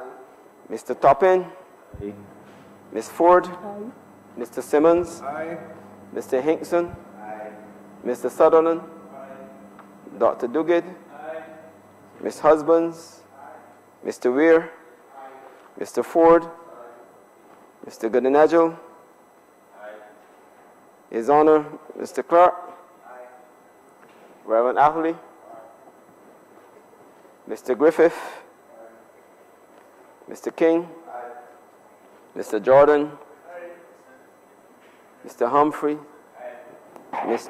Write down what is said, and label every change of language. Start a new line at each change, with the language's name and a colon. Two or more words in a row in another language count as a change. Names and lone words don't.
English: Mr. Toppin? Aye. Ms. Ford? Aye. Mr. Simmons? Aye. Mr. Hinkson? Aye. Mr. Sutherland? Aye. Dr. Duguid? Aye. Ms. Husbands? Aye. Mr. Weir? Aye. Mr. Ford? Aye. Mr. Goodinagel? Aye. His Honour, Mr. Clark? Reverend Ackley? Aye. Mr. Griffith, Mr. King, Mr. Jordan, Mr. Humphrey, Ms.